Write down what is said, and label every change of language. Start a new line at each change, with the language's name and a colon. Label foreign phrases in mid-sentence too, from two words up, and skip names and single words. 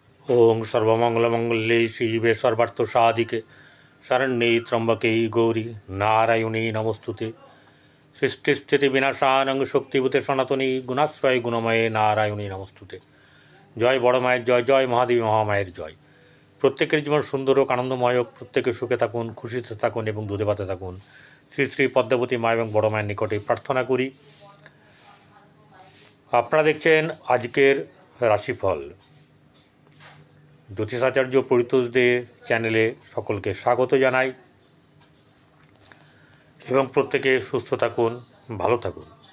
Sanskrit: ओं सर्वमंगलमंगल्ये शिवे सर्वार्थसाधिके शरण्ये त्र्यंबके गौरी नारायणी नमोस्तुते। सृष्टिस्थिति विनाशानं शक्तिभूते सनातनी गुणाश्रय गुणमये नारायणी नमोस्तुते।
Bangla: জয় বড় মায়ের জয়, জয় মহাদেবী মহামায়ের জয়। প্রত্যেকের জীবন সুন্দর হোক, আনন্দময় হোক, প্রত্যেকে সুখে থাকুন, খুশিতে থাকুন এবং দুধে ভাতে থাকুন। শ্রী শ্রী পদ্মাবতী মা এবং বড় মায়ের নিকটে প্রার্থনা করি। আপনারা দেখছেন আজকের রাশিফল। জ্যোতিষাচার্য পরিতোষ দে চ্যানেলে সকলকে স্বাগত জানাই এবং প্রত্যেকে সুস্থ থাকুন, ভালো থাকুন।